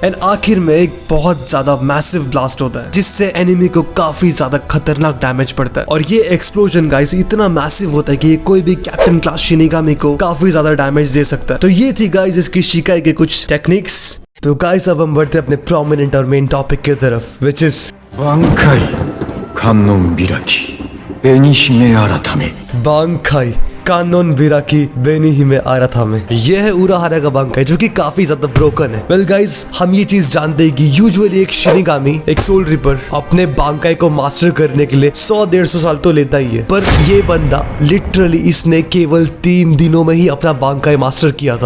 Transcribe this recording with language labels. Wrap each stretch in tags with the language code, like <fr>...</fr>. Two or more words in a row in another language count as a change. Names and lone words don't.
<hi>एंड आखिर में एक बहुत ज्यादा</hi> <en>massive blast</en> <hi>होता है, जिससे एनिमी को काफी ज्यादा खतरनाक डैमेज पड़ता है। और ये</hi> <en>explosion guys</en> <hi>इतना मैसिव होता है कि कोई भी</hi> <en>captain class</en> <hi>शिनिगामी को काफी ज्यादा डैमेज दे सकता है। तो ये थी गाइस इसकी शिकाई के कुछ टेक्निक्स। तो गाइस अब हम बढ़ते अपने प्रोमिनेंट और</hi> <en>main topic</en> <hi>की तरफ,</hi> <en>which is</en> <ja>挽回観音開き紅姫改め</ja> <hi>बांकाई कानोन बिराकी बेनी ही में आरथा में। यह है उराहारा का बांकाई जो कि काफी ज्यादा ब्रोकन है।</hi> <en>well guys,</en> <hi>हम ये चीज जानते हैं कि यूजुअली एक शिनिगामी, एक</hi> <en>soul reaper</en> <hi>अपने बांकाई को मास्टर करने के लिए 100-150 साल तो लेता ही है, पर ये बंदा लिटरली इसने केवल 3 दिनों में ही अपना बांकाई मास्टर किया था।</hi>